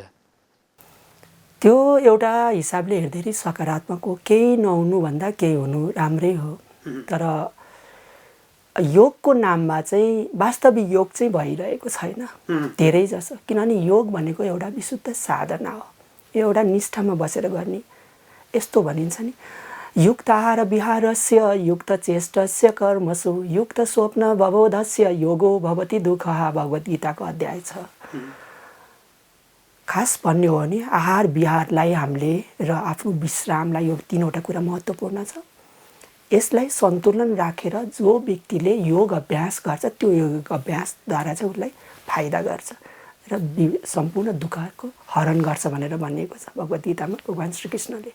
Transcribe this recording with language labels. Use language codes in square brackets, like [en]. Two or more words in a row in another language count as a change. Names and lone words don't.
[ne] त्यो एउटा हिसाबले हेर्दाखेरि सकारात्मक हो, केही नहुनुभन्दा केही हुनु राम्रै हो। तर योगको नाममा चाहिँ वास्तविक योग चाहिँ भइरहेको छैन धेरै जसो, किनभने योग भनेको एउटा विशुद्ध साधना हो, एउटा निष्ठामा बसेर गर्ने। यस्तो भनिन्छ नि, [sa] युक्त आहार विहारस्य युक्त चेष्टस्य कर्मसु युक्त स्वप्न भवोधस्य योगो भवति दुःखः भगवद् [ne] गीताको अध्याय छ। खास भन्ने हो भने आहार विहारलाई हामीले र आफ्नो विश्रामलाई, यो तीनवटा कुरा महत्त्वपूर्ण छ। यसलाई सन्तुलन राखेर जो व्यक्तिले योग अभ्यास गर्छ त्यो योग अभ्यासद्वारा चाहिँ उसलाई फाइदा गर्छ र सम्पूर्ण दुःखको हरण गर्छ भनेर भनिएको छ भगवद् गीतामा भगवान् श्रीकृष्णले।